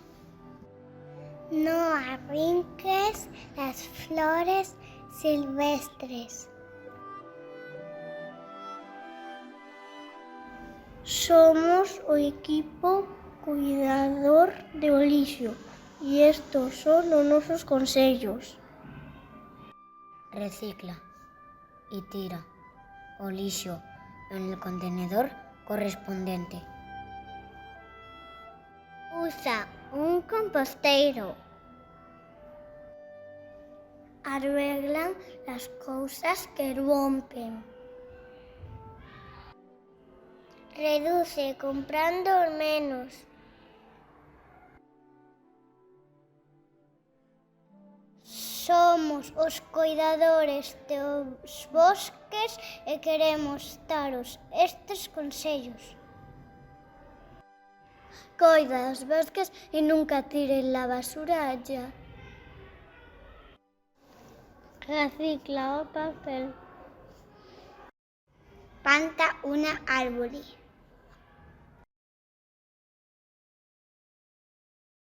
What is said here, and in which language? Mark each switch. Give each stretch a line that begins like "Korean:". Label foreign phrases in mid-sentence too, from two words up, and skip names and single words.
Spanish: No arrinques las flores silvestres.
Galician: Somos o equipo cuidador de o lixo e estos son os nosos consellos.
Spanish: Recicla y tira
Galician: o lixo
Spanish: en el contenedor correspondiente.
Galician: Usa un composteiro.
Spanish: Arreglan las cosas que rompen. Reduce comprando menos.
Galician: Somos os cuidadores dos bosques e queremos daros estes consellos. Coida dos bosques e nunca tires
Spanish: la basura allá.
Galician: Recicla o papel.
Spanish: Planta una árbol.